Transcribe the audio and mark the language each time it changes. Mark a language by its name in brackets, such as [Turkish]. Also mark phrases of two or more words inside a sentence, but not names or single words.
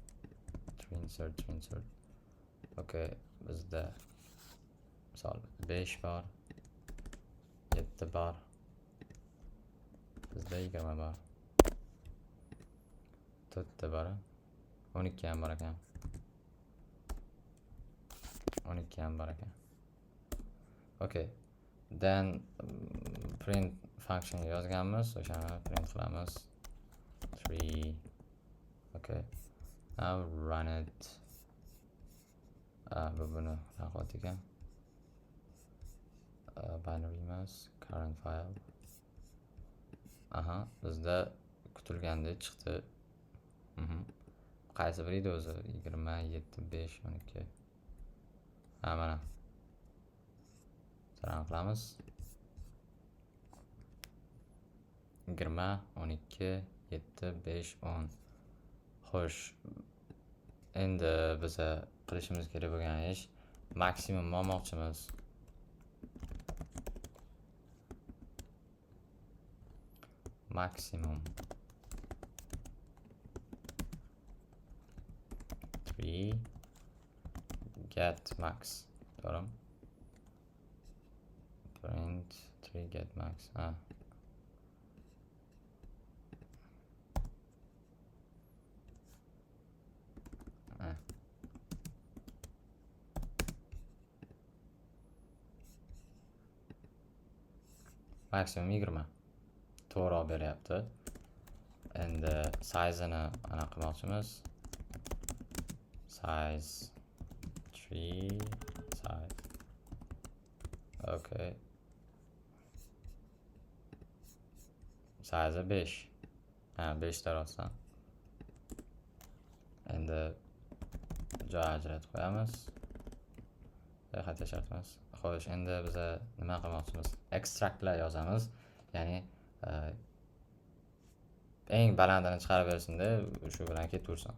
[Uzbek] Okay, bizda misol 5 bor, 7 bor. Bizda 20 bor. 4 bor. 12 ham bor ekan. 12 ham bor ekan. [English] Okay. Then print function [Uzbek] yozganmiz, o'shani print qilamiz. 3. [English] Okay. Now run it. [Uzbek] Bu buni naqot ekan. [English] Binary emas, current file. [Uzbek] Bizda kutilgandek chiqdi. Qaysi biri edi o'zi? 27, 5, 12. Mana. Run qilamiz. 20, 12, 7, 5, 10. Xo'sh, endi biza qilishimiz kerak bo'lgan ish maksimum olmoqchimiz. [English] Maximum 3 get max. To'g'rimi? Print 3 get max. [Uzbek] Maksimum 20. To'g'ri olib beryapti. Endi size'ini ana qilmoqchimiz. [English] Size 3 size. Okay. Size 5. [Uzbek] 5 ta rostdan. Endi joy ajratib qo'yamiz. Xat yashartamiz. Xo'sh, endi biza nima qilmoqchimiz? Extractlar yozamiz. Ya'ni eng balandini chiqarib bersin-da, shu bilan ketaversin.